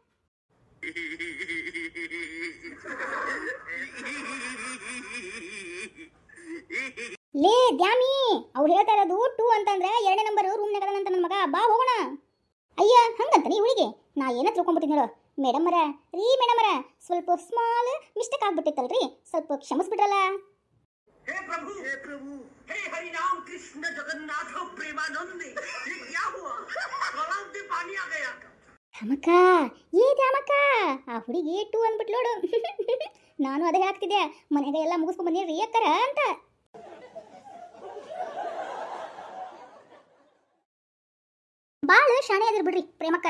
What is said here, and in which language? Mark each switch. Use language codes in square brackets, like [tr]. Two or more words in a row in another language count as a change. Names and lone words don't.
[kn] ಲೇ ದ್ಯಾಮಿ, ಅವ್ರು ಹೇಳ್ತಾ ಇರೋದು 2 ಅಂತಂದ್ರೆ 2ನೇ ನಂಬರ್ ರೂಮ್ನಾಗ ಅದನಂತ ನನ್ನ ಮಗ. ಬಾ ಹೋಗೋಣ. ಅಯ್ಯ ಹಂಗಂತ ನೀ ಹುಡುಗಿ, ನಾ ಏನೋ ತಿಳ್ಕೊಂಡ್ಬಿಟ್ಟಿನಿ ಹೇಳೋ. ಮೇಡಮ್ ಅವರ, ರೀ ಮೇಡಮ್ ಅವರ, ಸ್ವಲ್ಪ [en] small mistake [kn] ಆಗ್ಬಿಟ್ಟಿತ್ತಲ್ರಿ, ಸ್ವಲ್ಪ ಕ್ಷಮಿಸ್ಬಿಟ್ರಲ್ಲ. [hi] हे प्रभु हे हरि राम कृष्ण जगन्नाथ प्रेमानंद, ये क्या हुआ? गलाव से पानी आ गया। [kn] ದ್ಯಾಮಕ್ಕ, ಏ ದ್ಯಾಮಕ್ಕ, ಆ ಹುಡುಗಿ 2 ಅಂದ್ಬಿಟ್ಟು ನೋಡು. ನಾನು ಅದೇ ಹಾಕ್ತಿದ್ದೆ, ಮನೆಯಾಗ ಎಲ್ಲ ಮುಗಿಸ್ಕೊಂಡ್ ಬಂದಿರಿ ಅಕ್ಕರ ಅಂತ. ಬಾಳ ಶಾಣೆ ಅದಿರ್ ಬಿಡ್ರಿ ಪ್ರೇಮಕ್ಕರ.